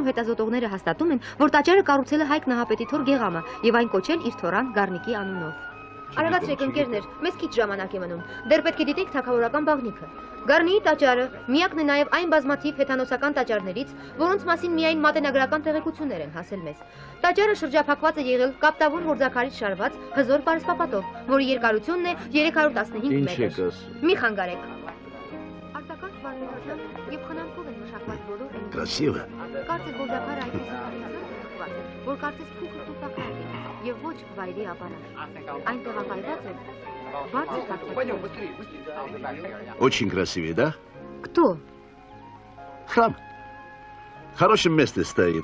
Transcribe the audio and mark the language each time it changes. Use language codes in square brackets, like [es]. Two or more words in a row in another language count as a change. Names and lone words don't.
[hy] հետազոտողները հաստատում են, որ տաճարը կառուցել է Հայկ Նահապետի թոռ Գեղամը եւ այն կոչել իր թոռան Գառնիկի անունով։ Արագացրեք ընկերներ, մեզ քիչ ժամանակ է մնում։ Դեռ պետք է դիտենք թագավորական բաղնիքը։ Գառնիի տաճարը միակն է նաև այն բազմաթիվ հեթանոսական տաճարներից, որոնց մասին միայն մատենագրական տեղեկություններ են հասել մեզ։ Տաճարը շրջափակված է եղել կապտավուն հորձաքարից շարված հզոր պարսպապատով, որի երկարությունն է 315 մետր։ Մի խանգարեք։ Արտակարգ բարոյական եւ խնամքով են մշակված բոլոր այն։ [ru] Красиво։ [hy] Կարծես հորձաքարը այդպես կապտված է, որ կարծես փոքր տուփակար է եւ ոչ վայրի ապարատ։ Այն տեղակայված է բարձր թաքնված։ [ru] Очень красивый, да? Кто? Храм. В хорошем месте стоит.